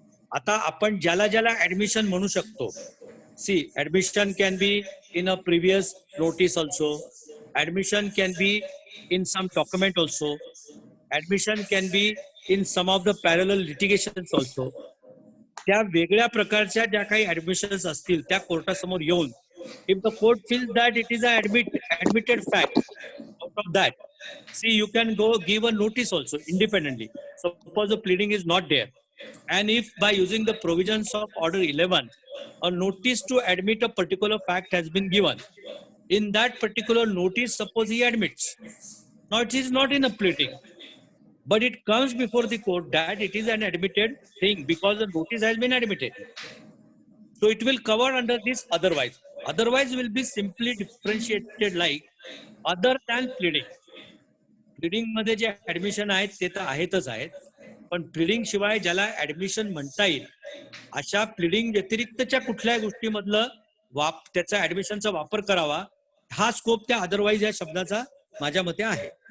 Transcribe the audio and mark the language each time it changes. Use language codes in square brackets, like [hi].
[mr] आता आपण ज्याला ऍडमिशन म्हणू शकतो, [en] See admission can be in a previous notice also, admission can be in some document also, admission can be in some of the parallel litigation also. [mr] त्या वेगळ्या प्रकारच्या ज्या काही ऍडमिशन्स असतील त्या कोर्टासमोर येऊन, [en] If the court feels that it is a admitted fact, out of that see you can go give a notice also independently. Suppose the pleading is not there and if by using the provisions of order 11 a notice to admit a particular fact has been given, in that particular notice suppose he admits, now it is not in a pleading but it comes before the court that it is an admitted thing because the notice has been admitted, so it will cover under this otherwise will be simply differentiated like other than pleading. [mr] Pleading मध्ये जे admission आहेत ते तर आहेतच आहेत, पण pleading शिवाय ज्याला ऍडमिशन म्हणता येईल अशा प्लीडिंग व्यतिरिक्तच्या कुठल्याही गोष्टीमधलं त्याचा ऍडमिशनचा वापर करावा, हा स्कोप त्या अदरवाईज या शब्दाचा माझ्या मते आहे.